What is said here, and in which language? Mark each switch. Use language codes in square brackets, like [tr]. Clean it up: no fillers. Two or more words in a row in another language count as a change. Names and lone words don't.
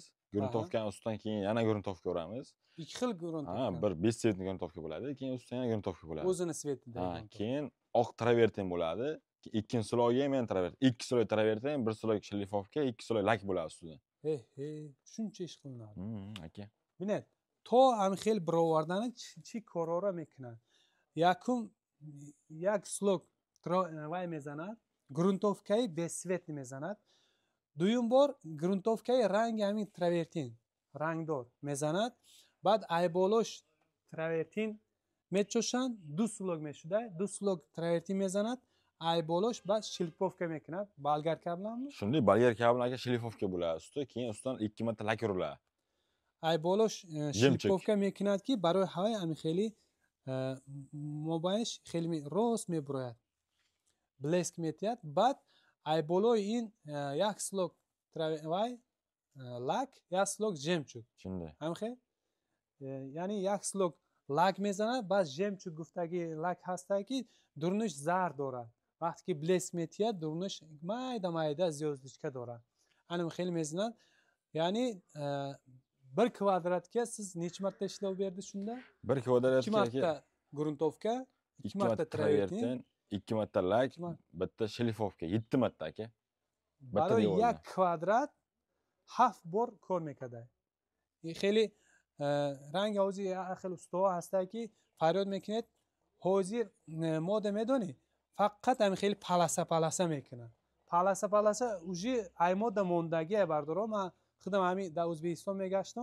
[uz] Gruntовкаning ustidan keyin yana gruntовка uramiz. Ikki xil gruntовка. Ha, bir betsvetni gruntовка bo'ladi, keyin ustidan yana gruntовка bo'ladi. O'zini svetida. Ha, keyin oq travertin bo'ladi. Ikkinchi sloyga ham travertin. 2 sloy travertin, 1 sloy shlifovka, 2 sloy lak bo'ladi ustida. Shuncha ish qilinadi. Aka. [tg] Bинед, то ҳам хел бировардани чӣ корҳоро мекунад. Як слог вай мезанад, грунтовкаи бесветни мезанад. Дуюм бор грунтовкаи ранги ҳамин травертин, рангдор мезанад. Баъд айболош травертин мечошанд, 2 слог мешуда, 2 слог травертин мезанад. Айболош баъд шлифовка мекунад. [uz] Болгарка биламми? Shunday bolgarka bilan aka shlifovka bo'ladi usti, keyin ustidan 2 marta lak uriladi. [tg] Айболош шлифовка мекунад ки барои ҳавои ами хели мобаиш хели рост мебурояд. Блеск метиҳад. Баъд айболои ин як слог вай лак, як слог жемчуг. Shunday. Ҳамхе? Яъни як слог лак мезанад, баъд жемчуг гуфтаги лак ҳастад ки дурниш зар дорад. Вақте ки блеск метиҳад, дурниш майда зиёздичка дорад. Ани хели мезанад. [uz] Яъни 1 kvadratga siz necha marta ishlov berdi shunda? 1 kvadratga 2 marta gruntовка, 2 marta travertin, 2 marta lak, bitta shlifovka, 7 marta aka. [tg] Барои 1 kvadrat 7 bor кор мекард. ин хели ранги ҳозир хел устуҳо ҳастад ки фарёд мекунед. ҳозир мода медонӣ, фақат ҳами хели паласа мекунад. Паласа уже ай мода мондагия бардоро. Ман худам ҳамин дар O'zbekiston мегаштам.